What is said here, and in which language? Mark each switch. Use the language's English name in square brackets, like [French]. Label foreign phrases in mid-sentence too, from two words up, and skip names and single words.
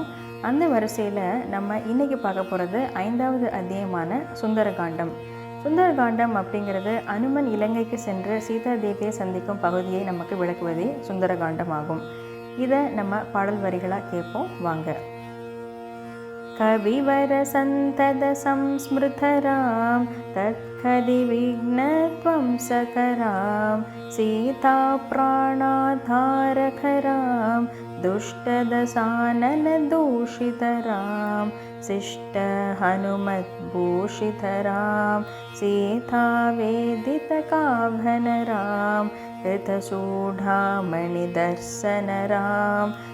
[Tamil] அந்த வரிசையில் நம்ம இன்றைக்கி பார்க்க போகிறது 5வது அத்தியாயமான சுந்தரகாண்டம். சுந்தரகாண்டம் அப்படிங்கிறது அனுமன் இலங்கைக்கு சென்று சீதா தேவியை சந்திக்கும் பகுதியை நமக்கு விளக்குவதே சுந்தரகாண்டம் ஆகும். இதை நம்ம பாடல் வரிகளாக கேட்போம் வாங்க. [Sanskrit] कविवर संतद संस्मृतराम तत्कदि विघ्नत्वं सकराम सीता प्राणाधारकराम दुष्टदशानन दूषितराम शिष्ट हनुमद्भूषितराम सीता वेदितकाभनराम ऋतसूढामणिदर्शनराम